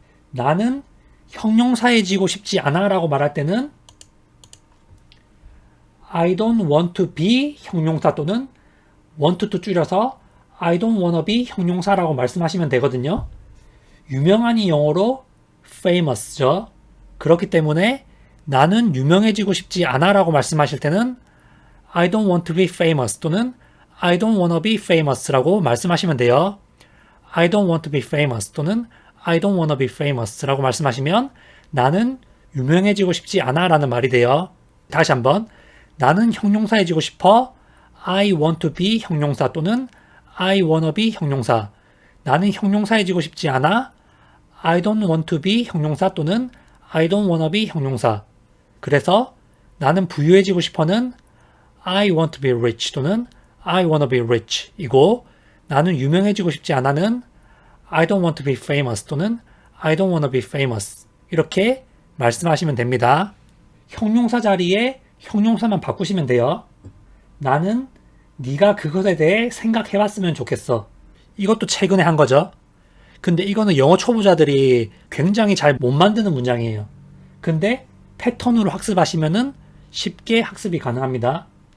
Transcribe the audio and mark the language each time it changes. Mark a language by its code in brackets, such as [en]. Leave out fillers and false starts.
[ko] 나는 형용사해지고 싶지 않아 라고 말할 때는 [en] I don't want to be [ko] 형용사 또는 [en] want to [ko] 줄여서 [en] I don't wanna be [ko] 형용사라고 말씀하시면 되거든요. 유명한이 영어로 famous죠. 그렇기 때문에 나는 유명해지고 싶지 않아 라고 말씀하실 때는 [en] I don't want to be famous [ko] 또는 [en] I don't wanna be famous [ko] 라고 말씀하시면 돼요. [en] I don't want to be famous [ko] 또는 [en] I don't wanna be famous [ko] 라고 말씀하시면 나는 유명해지고 싶지 않아 라는 말이 돼요. 다시 한번 나는 형용사해지고 싶어 [en] I want to be [ko] 형용사 또는 [en] I wanna be [ko] 형용사 나는 형용사해지고 싶지 않아 [en] I don't want to be [ko] 형용사 또는 [en] I don't wanna be [ko] 형용사. 그래서 나는 부유해지고 싶어는 [en] I want to be rich [ko] 또는 [en] I wanna be rich [ko] 이고 나는 유명해지고 싶지 않아는 [en] I don't want to be famous [ko] 또는 [en] I don't wanna be famous [ko] 이렇게 말씀하시면 됩니다. 형용사 자리에 형용사만 바꾸시면 돼요. 나는 네가 그것에 대해 생각해봤으면 좋겠어. 이것도 최근에 한 거죠. 근데 이거는 영어 초보자들이 굉장히 잘 못 만드는 문장이에요. 근데 패턴으로 학습하시면은 쉽게 학습이 가능합니다.